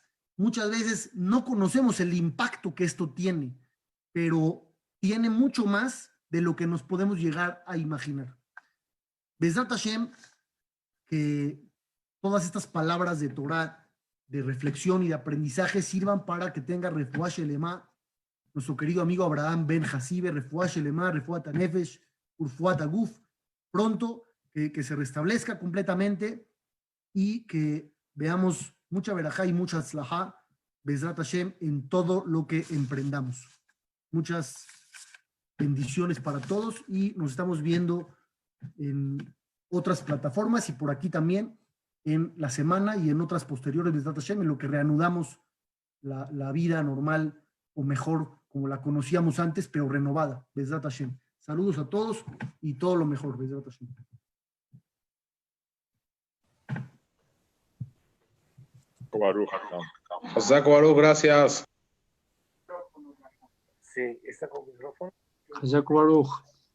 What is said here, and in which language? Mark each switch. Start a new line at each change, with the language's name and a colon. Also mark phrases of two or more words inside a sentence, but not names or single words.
Spanish: Muchas veces no conocemos el impacto que esto tiene, pero tiene mucho más de lo que nos podemos llegar a imaginar.
Hebrew: בעזרת השם,
Spanish: que todas estas palabras de Torah, de reflexión y de aprendizaje sirvan para que tenga
Hebrew: רפואה שלמה
Spanish: nuestro querido amigo Abraham Ben Hasibe,
Hebrew: רפואה שלמה, רפואת הנפש, ורפואת הגוף,
Spanish: pronto que se restablezca completamente y que veamos mucha verajá y mucha tzlajá,
Hebrew: בעזרת השם,
Spanish: en todo lo que emprendamos. Muchas bendiciones para todos y nos estamos viendo en otras plataformas y por aquí también en la semana y en otras posteriores
Hebrew: בעזרת השם,
Spanish: en lo que reanudamos la vida normal o mejor como la conocíamos antes, pero renovada.
Hebrew: בעזרת השם.
Spanish: Saludos a todos y todo lo mejor.
Hebrew: בעזרת השם.
Spanish: Baruch, gracias. Sí, está con micrófono.
Hebrew: חזק ברוך.